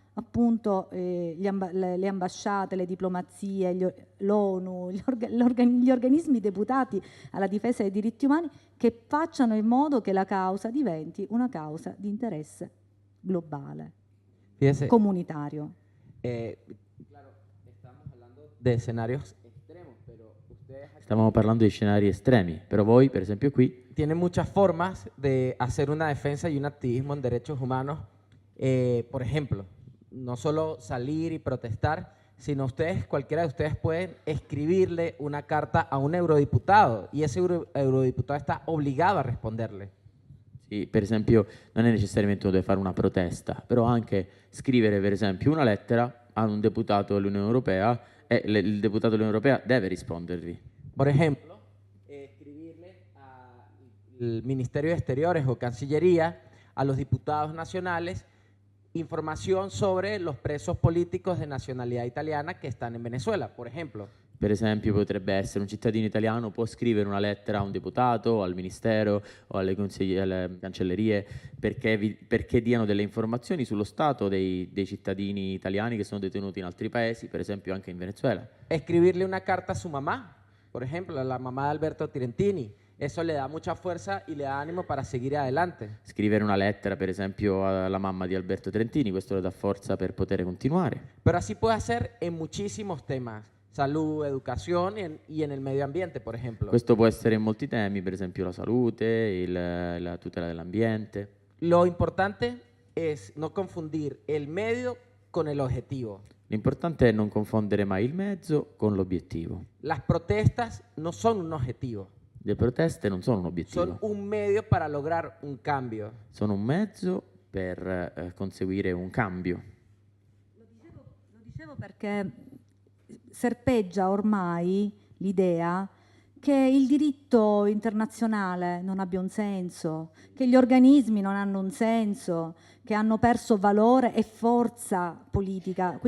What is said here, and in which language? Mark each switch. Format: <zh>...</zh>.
<it>appunto le ambasciate, le diplomazie, l'ONU, gli organismi deputati alla difesa dei diritti umani, che facciano in modo che la causa diventi una causa di interesse globale,</it> <es>Fíjese, comunitario. claro, estamos hablando de escenarios extremos, pero ustedes</es> <it>Stavamo parlando di scenari estremi, però voi, per esempio qui,</it> <es>tienen muchas formas de hacer una defensa y un activismo en derechos humanos. Por ejemplo, no solo salir y protestar, sino ustedes, cualquiera de ustedes pueden escribirle una carta a un eurodiputado y ese eurodiputado está obligado a responderle.</es> <it>sì, per esempio, non è necessariamente uno deve fare una protesta, però anche scrivere, per esempio, una lettera a un deputato dell'Unione Europea e il deputato dell'Unione Europea deve rispondervi.</it> <es>Por ejemplo, escribirle al Ministerio de Exteriores o Cancillería, a los diputados nacionales, información sobre los presos políticos de nacionalidad italiana que están en Venezuela, por ejemplo.</es> <it>Per esempio, potrebbe essere un cittadino italiano, può scrivere una lettera a un deputato, al ministero o alle cancellerie perché diano delle informazioni sullo stato dei cittadini italiani che sono detenuti in altri paesi, per esempio anche in Venezuela.</it> <es>Escribirle una carta a su mamá, por ejemplo, a la mamá de Alberto Tirentini. Eso le da mucha fuerza y le da ánimo para seguir adelante.</es> <it>Scrivere una lettera, per esempio, alla mamma di Alberto Trentini, questo le dà forza per poter continuare.</it> <es>Pero así puede hacer en muchísimos temas. Salud, educación y en el medio ambiente, por ejemplo.</es> <it>Questo può essere in molti temi, per esempio la salute, la tutela dell'ambiente.</it> <es>Lo importante es no confundir el medio con el objetivo.</es> <it>L'importante è non confondere mai il mezzo con l'obiettivo.</it> <es>Las protestas no son un objetivo,</es> <it>Le proteste non sono un obiettivo,</it> <es>son un medio para lograr un cambio.</es> <it>sono un mezzo per conseguire un cambio. Lo dicevo perché serpeggia ormai l'idea che il diritto internazionale non abbia un senso, che gli organismi non hanno un senso, che hanno perso valore e forza politica.</it>